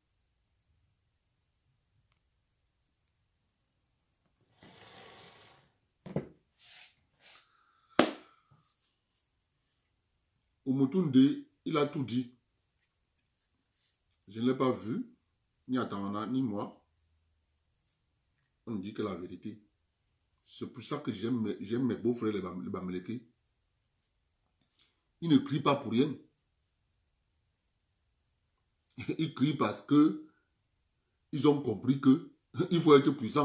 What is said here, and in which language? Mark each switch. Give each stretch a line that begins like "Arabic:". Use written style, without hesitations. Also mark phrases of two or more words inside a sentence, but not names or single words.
French: Umutunde, il a tout dit. Je ne l'ai pas vu, ni Atana, ni moi. On dit que la vérité. C'est pour ça que j'aime mes beaux-frères, les Bamileke. Ils ne crient pas pour rien. Ils crient parce que ils ont compris que il faut être puissant.